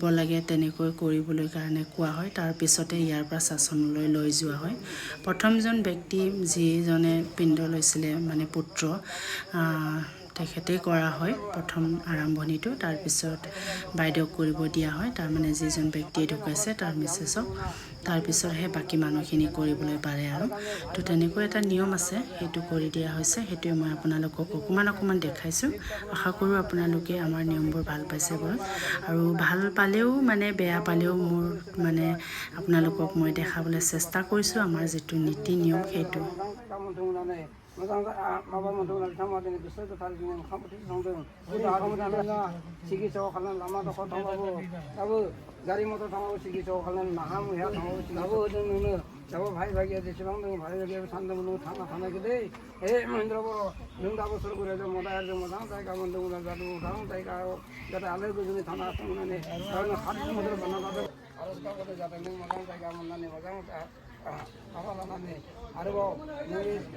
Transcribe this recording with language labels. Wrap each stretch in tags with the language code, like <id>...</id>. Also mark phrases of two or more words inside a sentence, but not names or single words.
<as>লাগে তেনেকৈ কৰিবলৈ কাৰণে কোৱা হয় তাৰ পিছতে ইয়াৰ পৰা শাসনলৈ লৈ যোৱা হয় প্ৰথমজন ব্যক্তি যিজনে পিণ্ড লৈছিলে মানে পুত্ৰ তেখেতে কৰা হয় প্ৰথম আৰম্ভণিটো তাৰ পিছত বাইদেউক কৰিব দিয়া হয় তাৰ মানে যিজন ব্যক্তি ঢুকাইছে তাৰ মিছেছক তাৰপিছতহে বাকী মানুহখিনি কৰিবলৈ পাৰে আৰু তো তেনেকৈ এটা নিয়ম আছে, সেইটো কৰি দিয়া হৈছে। সেইটোৱে মই আপোনালোকক অকণমান দেখাইছোঁ। আশা কৰোঁ আপোনালোকে আমাৰ নিয়মবোৰ ভাল পাইছে বাৰু, আৰু ভাল পালেও মানে বেয়া পালেও মোৰ মানে আপোনালোকক মই দেখাবলৈ চেষ্টা কৰিছোঁ আমাৰ যিটো নীতি নিয়ম সেইটো।</as> <brx>मोजां माबा मोनदों थांबादों बिसोर गोथार जों खामानि थांदों आगमना सिकित्सा खालामनो लामा दखर थांबाबो दाबो गारि मटर थांबाबो सिकित्सा खालामनो नाहा मैहा थांबाबो दाबो होदों नोंनो दाबो भाइ भागिया जेसेबां दं भाइ भागिया सानदोंमोन नों थांना थानायखौ दै हे महेन्द्र बर' नों दाबो सोरगोराजों मदायाजों मोजां जायगा मोनदोंमोन जादों मोजां जायगायाव जाहाथे आलो गोजोनै थाना थांनानै हात मदर बाना लादों आरज गाबोदों जाहाथे नों मोजां जायगा मोननानै मोजां माबा लानानै आरोबाव नोंनि</brx>